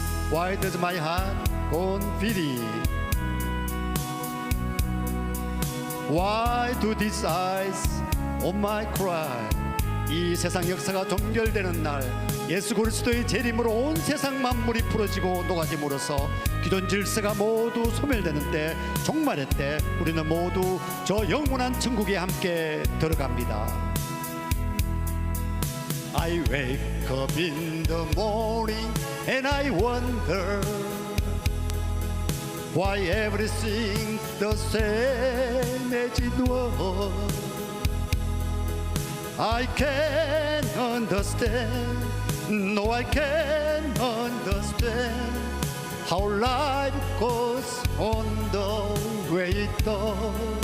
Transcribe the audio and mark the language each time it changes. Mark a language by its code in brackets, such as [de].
[en] Why does my heart go on beating? Why do these eyes of mine cry? [ko] 이 세상 역사가 종결되는 날 예수 그리스도의 재림으로 온 세상 만물이 풀어지고 녹아짐으로써 기존 질서가 모두 소멸되는 때, 종말의 때 우리는 모두 저 영원한 천국에 함께 들어갑니다. [en] I wake up in the morning and I wonder why everything the same as it was. I can't understand, no I can't understand how life goes on the way it does.